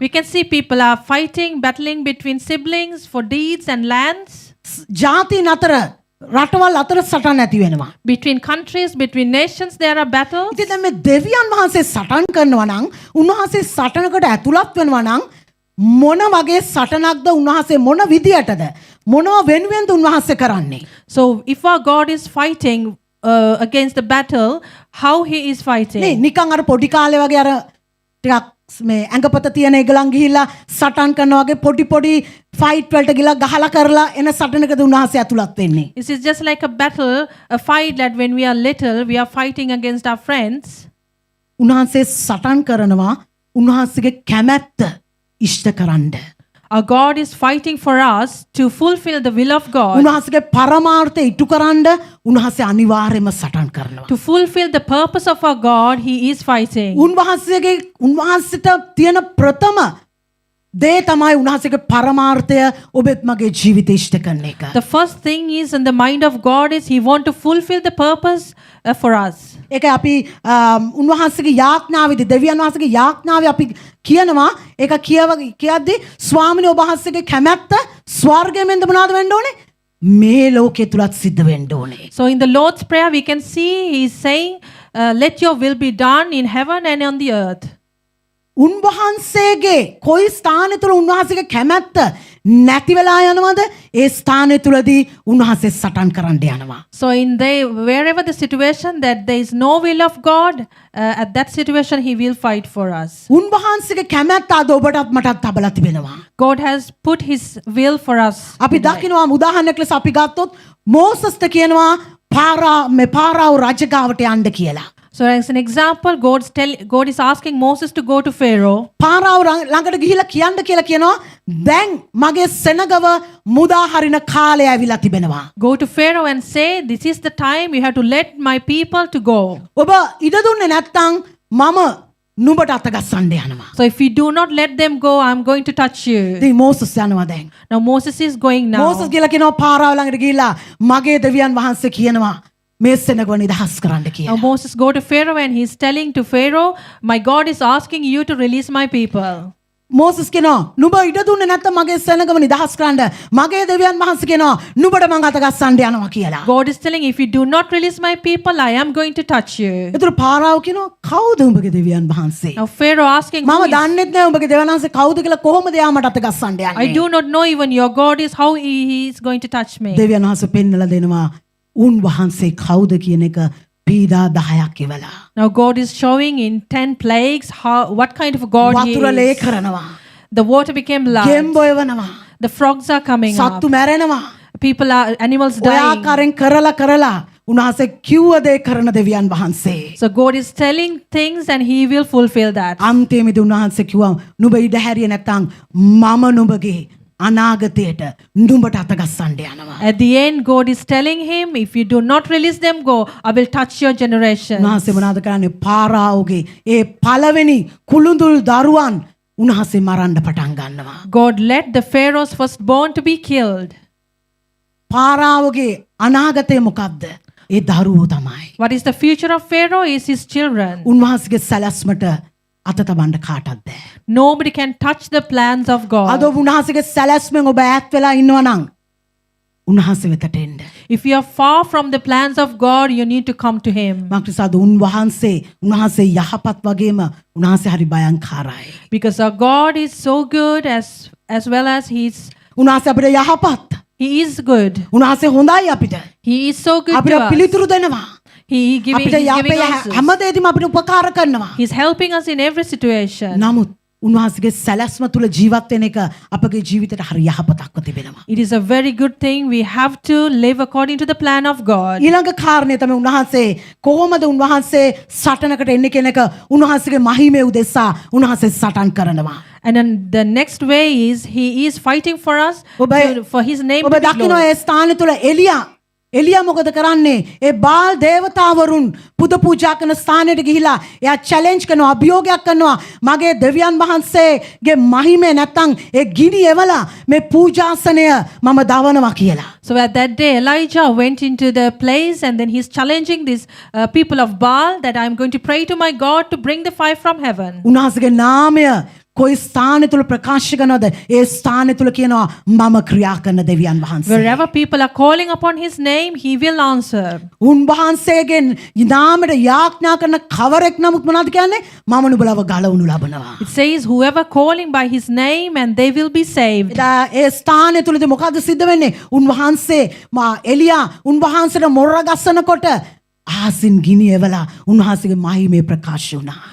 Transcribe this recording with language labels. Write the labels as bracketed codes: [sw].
[en] We can see people are fighting, battling between siblings for deeds and lands. [si] ජාතීන් අතර රටවල් අතර සටන් ඇති වෙනවා. [en] Between countries, between nations, there are battles. [si] ඉතින් දැන් මේ දෙවියන් වහන්සේ සටන් කරනවා නම් උන්වහන්සේ සටනකට ඇතුළත් වෙනවා නම් මොන වගේ සටනක්ද උන්වහන්සේ මොන විදියටද මොනව වෙනුවෙන්ද උන්වහන්සේ කරන්නේ. [en] So if our God is fighting against the battle, how he is fighting? [si] නේ නිකන් අර පොඩි කාලේ වගේ අර ටිකක් මේ ඇඟපත තියෙන ඒගලන් ගිහිල්ලා සටන් කරනවා වගේ පොඩි පොඩි ෆයිට් වලට ගිහලා ගහලා කරලා එන සටනකද උන්වහන්සේ ඇතුළත් වෙන්නේ. [en] This is just like a battle, a fight that when we are little, we are fighting against our friends. [si] උන්වහන්සේ සටන් කරනවා උන්වහන්සේගේ කැමැත්ත ඉෂ්ට කරන්න. [en] Our God is fighting for us to fulfill the will of God. [si] උන්වහන්සේගේ පරමාර්ථය ඉටු කරන්න උන්වහන්සේ අනිවාර්යයෙන්ම සටන් කරනවා. [en] To fulfill the purpose of our God, he is fighting. [si] උන්වහන්සේට තියෙන ප්‍රථම දේ තමයි උන්වහන්සේගේ පරමාර්ථය ඔබත් මගේ ජීවිතේ ඉෂ්ට කරන එක. [en] The first thing is in the mind of God is he want to fulfill the purpose for us. [si] ඒක අපි උන්වහන්සේගේ යාඥාවේදී දෙවියන් වහන්සේගේ යාඥාවේ අපි කියනවා ඒක කියද්දී ස්වාමිනේ ඔබ වහන්සේගේ කැමැත්ත ස්වර්ගයෙන් මොනවාද වෙන්න ඕනේ? මේ ලෝකයේ තුලත් සිද්ධ වෙන්න ඕනේ. [en] So in the Lord's prayer we can see he is saying let your will be done in heaven and on the earth. [si] උන්වහන්සේගේ කොයි ස්ථානය තුළ උන්වහන්සේගේ කැමැත්ත නැති වෙලා යනවද ඒ ස්ථානය තුළදී උන්වහන්සේ සටන් කරන්න යනවා. [en] So wherever the situation that there is no will of God, at that situation he will fight for us. [si] උන්වහන්සේගේ කැමැත්ත අද ඔබටත් මටත් තබලා තිබෙනවා. [en] God has put his will for us. [si] අපි දකිනවා උදාහරණයක් ලෙස අපි ගත්තොත් මෝසස්ට කියනවා පාරාව රජගාවට යන්න කියලා. [en] So as an example, God is asking Moses to go to Pharaoh. [si] පාරාව ළඟට ගිහිලා කියන්න කියලා කියනවා දැන් මගේ සෙනගව මුදා හරින කාලය ඇවිල්ලා තිබෙනවා. [en] Go to Pharaoh and say, this is the time you have to let my people to go. [si] ඔබ ඉඩ දුන්නේ නැත්නම් මම නුඹට අතගස්සන්න යනවා. [en] So if you do not let them go, I'm going to touch you. [si] ඉතින් මෝසස් යනවා දැන්. [en] Now Moses is going now. [si] Moses ගිහලා කියනවා පාරාව ළඟට ගිහිලා මගේ දෙවියන් වහන්සේ කියනවා මේ සෙනගව නිදහස් කරන්න [en] Now [si] කියලා. [en] Moses go to Pharaoh and he's telling to Pharaoh, my God is asking you to release my people. [si] Moses කියනවා නුඹ ඉඩ දුන්නේ නැත්නම් මගේ සෙනගව නිදහස් කරන්න මගේ දෙවියන් වහන්සේ කියනවා නුඹට මං අතගස්සන්න යනවා කියලා. [en] God is telling, if you do not release my people, I am going to touch you. [si] ඒතර පාරාව කියනවා කවුද උඹගේ දෙවියන් වහන්සේ? [en] Now Pharaoh asking, [si] මම දන්නෙත් නෑ උඹගේ දෙවියන් වහන්සේ කවුද කියලා කොහොමද යා මට අතගස්සන්න [en] I [si] යන්නේ? [en] do not know even your God is how he is going to touch me. [si] දෙවියන් වහන්සේ පෙන්නලා දෙනවා උන්වහන්සේ කවුද කියන එක පීඩා 10ක් ඉවලා. [en] Now God is showing in 10 plagues what kind of God he [si] වතුර ලේ [en] is. [si] කරනවා. [en] The water became blood. [si] ගෙම්බෝ එවනවා. [en] The frogs are coming up. [si] සත්තු මැරෙනවා. [en] Animals [si] ඔය [en] dying. [si] ආකාරයෙන් කරලා උන්වහන්සේ කිව්ව දේ කරන දෙවියන් වහන්සේ. [en] So God is telling things and he will fulfill that. [si] අන්තිමේදී උන්වහන්සේ කිව්වා නුඹ ඉඩ හැරියේ නැත්නම් මම නුඹගේ අනාගතයට නුඹට අතගස්සන්න යනවා. [en] At the end, God is telling him, if you do not release them go, I will touch your generation. [si] උන්වහන්සේ මොනවද කරන්නේ? පාරාවගේ ඒ පළවෙනි කුළුඳුල් දරුවන් උන්වහන්සේ මරන්න පටන් ගන්නවා. [en] God let the Pharaoh's firstborn to be killed. [si] පාරාවගේ අනාගතය මොකක්ද? ඒ දරුවෝ තමයි. [en] What is the future of Pharaoh is his children. [si] උන්වහන්සේගේ සැලැස්මට අත තබන්න කාටවත් බෑ. [en] Nobody can touch the plans of [si] අද [en] God. [si] උන්වහන්සේගේ සැලැස්මෙන් ඔබ ඈත් වෙලා ඉන්නවා නම් උන්වහන්සේ වෙතට එන්න. [en] If you are far from the plans of God, you need to come to him. [si] මක්නිසාද උන්වහන්සේ යහපත් වගේම උන්වහන්සේ හරි භයංකාරයි. [en] Because our God is so good as well as [si] උන්වහන්සේ අපිට යහපත්. [en] he is good. [si] උන්වහන්සේ හොඳයි අපිට. [en] He is so good [si] අපිට [en] to us. [si] පිළිතුරු දෙනවා. [en] He's giving answers. [si] හැමදේදීම අපිට උපකාර කරනවා. [en] He's helping us in every situation. [si] නමුත් උන්වහන්සේගේ සැලැස්ම තුල ජීවත් වෙන එක අපගේ ජීවිතයට හරි යහපතක්ව තිබෙනවා. [en] It is a very good thing. We have to live according to the plan of God. [si] ඊළඟ කාරණේ තමයි උන්වහන්සේ කොහොමද උන්වහන්සේ සටනකට එන්නේ කියන එක උන්වහන්සේගේ මහිමේ උදෙසා උන්වහන්සේ සටන් කරනවා. [en] And then the next way is he is fighting for us for his name [si] ඔබ [en] to be [si] දකිනවා [en] glorified. [si] ඒ ස්ථානය තුල එලියා මොකද කරන්නේ? ඒ බාල් දේවතාවරුන් පුද පූජා කරන ස්ථානයට ගිහිලා එයා චැලෙන්ජ් කරනවා, අභියෝගයක් කරනවා. මගේ දෙවියන් වහන්සේගේ මහිමේ නැත්තම් ඒ ගිනි එවලා මේ පූජාසනය මම දවනවා කියලා. [en] So at that day, Elijah went into the place and then he's challenging these people of Baal that I'm going to pray to my God to bring the fire from heaven. [si] උන්වහන්සේගේ නාමය කොයි ස්ථානය තුල ප්‍රකාශ කරනවද? ඒ ස්ථානය තුල කියනවා මම ක්‍රියා කරන දෙවියන් වහන්සේ. [en] Wherever people are calling upon his name, he will answer. [si] උන්වහන්සේගෙන් නාමයට යාඥා කරන කවරෙක් නමුත් මොනවද කියන්නේ? මම නුඹලව ගලවනු ලබනවා. [en] It says, whoever calling by his name and they will be saved. [si] එදා ඒ ස්ථානය තුලදී මොකද්ද සිද්ධ වෙන්නේ? උන්වහන්සේ එලියා උන්වහන්සේට මොර ගස්සනකොට ආසින් ගිනි එවලා උන්වහන්සේගේ මහිමේ ප්‍රකාශ වුණා.